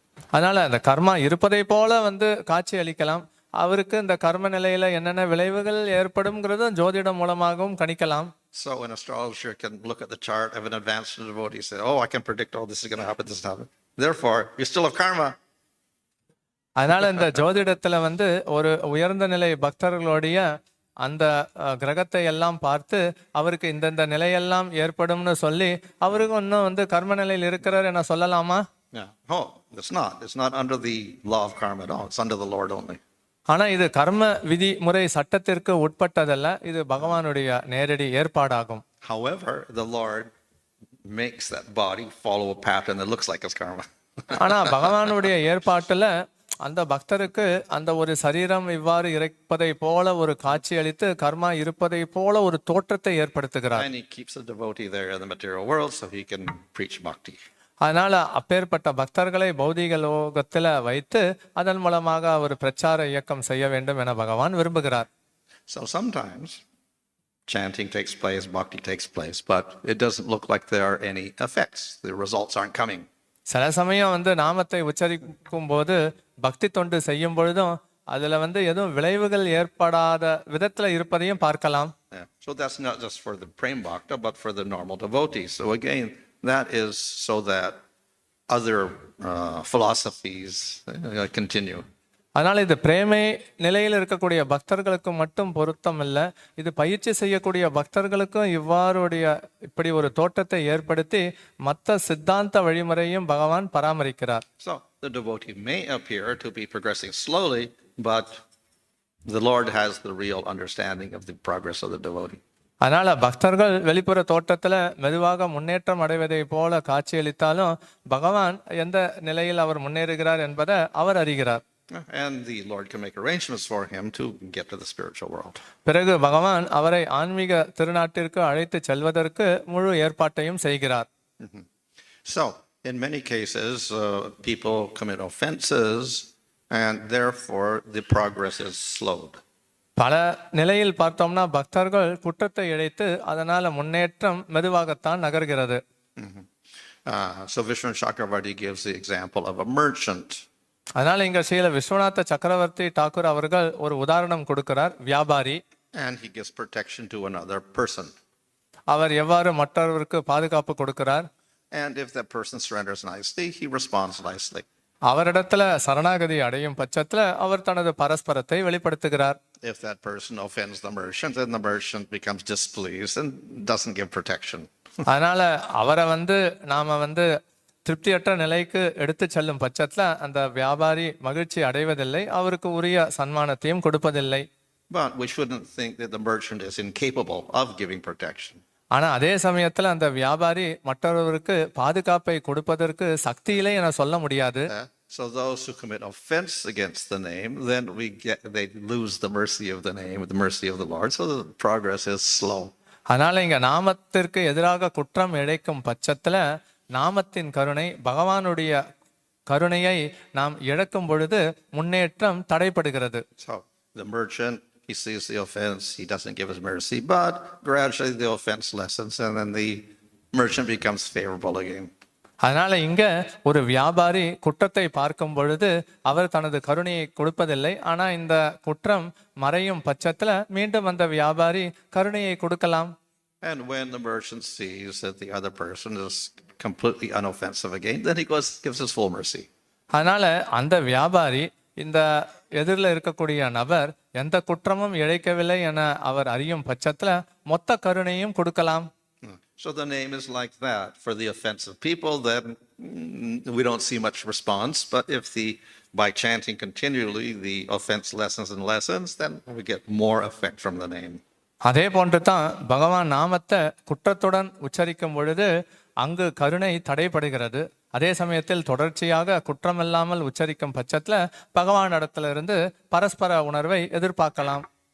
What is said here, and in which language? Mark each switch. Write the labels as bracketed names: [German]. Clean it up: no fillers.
[Tamil] அதனால அந்த கர்மா இருப்பதை போல காட்சி அளிக்கலாம். அவருக்கு இந்த கர்ம நிலையில என்னென்ன விளைவுகள் ஏற்படும்ங்கிறதும் ஜோதிடம் மூலமாகவும் கணிக்கலாம். [English] So an astrologer can look at the chart of an advanced devotee and say, oh, I can predict all this is going to happen, this is happen. Therefore, you still have karma. [Tamil] அதனால இந்த ஜோதிடத்துல வந்து ஒரு உயர்ந்த நிலை பக்தர்களுடைய அந்த கிரகத்தை எல்லாம் பார்த்து அவருக்கு இந்தந்த நிலையெல்லாம் ஏற்படும்னு சொல்லி அவருக்கு இன்னும் வந்து கர்ம நிலையில் இருக்கிறார் என சொல்லலாமா? [English] Yeah. Oh, it's not under the law of karma at all. It's under the Lord only. [Tamil] ஆனா இது கர்ம விதி முறை சட்டத்திற்கு உட்பட்டதல்ல, இது பகவானுடைய நேரடி ஏற்பாடாகும். [English] However, the Lord makes that body follow a pattern that looks like it's karma. [Tamil] ஆனா பகவானுடைய ஏற்பாட்டுல அந்த பக்தருக்கு அந்த ஒரு சரீரம் இவ்வாறு இருப்பதை போல ஒரு காட்சி அளித்து கர்மா இருப்பதை போல ஒரு தோற்றத்தை ஏற்படுத்துகிறார். [English] And he keeps the devotee there in the material world so he can preach bhakti. [Tamil] அதனால அப்பேற்பட்ட பக்தர்களை பௌதிக லோகத்துல வைத்து அதன் மூலமாக அவர் பிரச்சார இயக்கம் செய்ய வேண்டும் என பகவான் விரும்புகிறார். [English] So sometimes chanting takes place, bhakti takes place, but it doesn't look like there are any effects. The results aren't coming. [Tamil] சில சமயம் வந்து நாமத்தை உச்சரிக்கும் போது பக்தி தொண்டு செய்யும் பொழுதும் அதுல வந்து எதுவும் விளைவுகள் ஏற்படாத விதத்துல இருப்பதையும் பார்க்கலாம். [English] Yeah. So that's not just for the prem bhakta, but for the normal devotees. So again, that is so that other philosophies continue. [Tamil] அதனால இது பிரேமை நிலையில் இருக்கக்கூடிய பக்தர்களுக்கு மட்டும் பொருத்தம் இல்லை, இது பயிற்சி செய்யக்கூடிய பக்தர்களுக்கும் இவ்வாறுடைய இப்படி ஒரு தோட்டத்தை ஏற்படுத்தி மற்ற சித்தாந்த வழிமுறையும் பகவான் பராமரிக்கிறார். [English] So the devotee may appear to be progressing slowly, but the Lord has the real understanding of the progress of the devotee. [Tamil] அதனால பக்தர்கள் வெளிப்புற தோட்டத்துல மெதுவாக முன்னேற்றம் அடைவதை போல காட்சியளித்தாலும் பகவான் எந்த நிலையில் அவர் முன்னேறுகிறார் என்பதை அவர் அறிகிறார். [English] And the Lord can make arrangements for him to get to the spiritual world. [Tamil] பிறகு பகவான் அவரை ஆன்மீக திருநாட்டிற்கு அழைத்து செல்வதற்கு முழு ஏற்பாட்டையும் செய்கிறார். [English] So in many cases, people commit offenses and therefore the progress is slowed. [Tamil] பல நிலையில் பார்த்தோம்னா பக்தர்கள் குற்றத்தை இழைத்து அதனால முன்னேற்றம் மெதுவாகத்தான் நகர்கிறது. [English] So Vishnu Chakravarti gives the example of a merchant. [Tamil] அதனால இங்க ஸ்ரீல விஸ்வநாத சக்கரவர்த்தி டாக்கூர் அவர்கள் ஒரு உதாரணம் கொடுக்கிறார். வியாபாரி. [English] And he gives protection to another person. [Tamil] அவர் எவ்வாறு மற்றவருக்கு பாதுகாப்பு கொடுக்கிறார்? [English] And if that person surrenders nicely, he responds nicely. [Tamil] அவரிடத்துல சரணாகதி அடையும் பட்சத்துல அவர் தனது பரஸ்பரத்தை வெளிப்படுத்துகிறார். [English] If that person offends the merchant, then the merchant becomes displeased and doesn't give protection. [Tamil] அதனால அவரை வந்து நாம வந்து திருப்தியற்ற நிலைக்கு எடுத்து செல்லும் பட்சத்துல அந்த வியாபாரி மகிழ்ச்சி அடைவதில்லை, அவருக்கு உரிய சன்மானத்தையும் கொடுப்பதில்லை. [English] But we shouldn't think that the merchant is incapable of giving protection. [Tamil] ஆனா அதே சமயத்துல அந்த வியாபாரி மற்றவருக்கு பாதுகாப்பை கொடுப்பதற்கு சக்தி இல்லை என சொல்ல முடியாது. [English] So those who commit offense against the name, then they lose the mercy of the name, the mercy of the Lord. So the progress is slow. [Tamil] அதனால இங்க நாமத்திற்கு எதிராக குற்றம் இழைக்கும் பட்சத்துல நாமத்தின் கருணை பகவானுடைய கருணையை நாம் இழக்கும் பொழுது முன்னேற்றம் தடைப்படுகிறது. [English] So the merchant, he sees the offense, he doesn't give his mercy, but gradually the offense lessens and then the merchant becomes favorable again. [Tamil] அதனால இங்க ஒரு வியாபாரி குற்றத்தை பார்க்கும் பொழுது அவர் தனது கருணையை கொடுப்பதில்லை, ஆனா இந்த குற்றம் மறையும் பட்சத்துல மீண்டும் அந்த வியாபாரி கருணையை கொடுக்கலாம். [English] And when the merchant sees that the other person is completely unoffensive again, then he gives his full mercy. [Tamil] அதனால அந்த வியாபாரி இந்த எதிரில் இருக்கக்கூடிய நபர் எந்த குற்றமும் இழைக்கவில்லை என அவர் அறியும் பட்சத்துல மொத்த கருணையும் கொடுக்கலாம். [English] So the name is like that. For the offensive people, then we don't see much response. But if by chanting continually, the offense lessens and lessens, then we get more effect from the name. [Tamil] அதே போன்று தான் பகவான் நாமத்தை குற்றத்துடன் உச்சரிக்கும் பொழுது அங்கு கருணை தடைப்படுகிறது. அதே சமயத்தில் தொடர்ச்சியாக குற்றமில்லாமல் உச்சரிக்கும் பட்சத்துல பகவான் இடத்துல இருந்து பரஸ்பர உணர்வை எதிர்பார்க்கலாம்.